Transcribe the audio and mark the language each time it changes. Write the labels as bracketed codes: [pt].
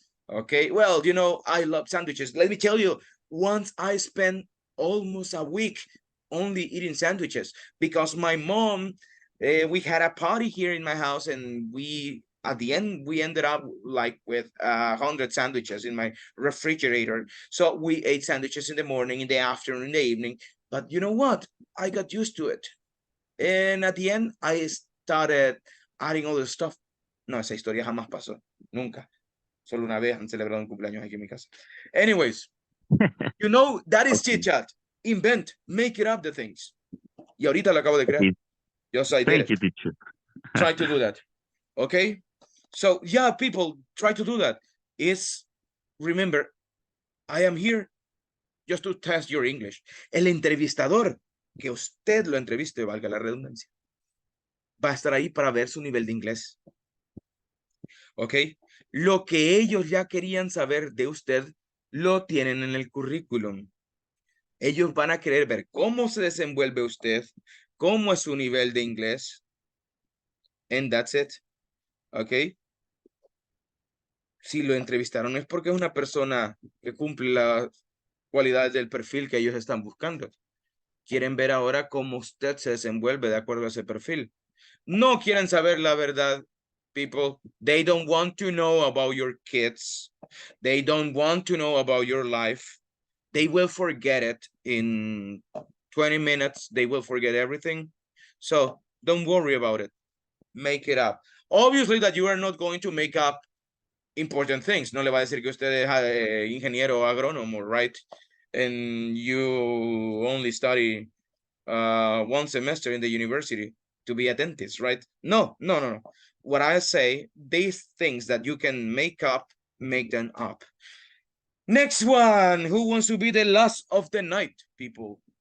[en] Okay, well, you know, I love sandwiches. Let me tell you, once I spent almost a week only eating sandwiches because my mom, we had a party here in my house and at the end, we ended up like with 100 sandwiches in my refrigerator. So we ate sandwiches in the morning, in the afternoon, in the evening. But you know what? I got used to it. And at the end, I started adding all the stuff. [es] No, esa historia jamás pasó. Nunca. Solo una vez han celebrado un cumpleaños aquí en mi casa. [en] Anyways, you know, that is chit chat. Invent, make it up the things. [es] Y ahorita lo acabo de crear. [en] Yes, I did Thank it. you, teacher. Try to do that. Okay? So, yeah, people, try to do that. Remember, I am here just to test your English. [es] El entrevistador, que usted lo entreviste, valga la redundancia, va a estar ahí para ver su nivel de inglés. ¿Ok? Lo que ellos ya querían saber de usted, lo tienen en el currículum. Ellos van a querer ver cómo se desenvuelve usted, cómo es su nivel de inglés. [en] And that's it. [es] ¿Ok? Si lo entrevistaron es porque es una persona que cumple las cualidades del perfil que ellos están buscando. Quieren ver ahora cómo usted se desenvuelve de acuerdo a ese perfil. No quieren saber la verdad, people. [en] They don't want to know about your kids. They don't want to know about your life. They will forget it in 20 minutes. They will forget everything. So don't worry about it. Make it up. Obviously that you are not going to make up important things. [es] No le va a decir que usted es ingeniero agrónomo, right? [en] And you only study 1 semester in the university to be a dentist, right? No. What I say, these things that you can make up, make them up. Next one, who wants to be the last of the night, people?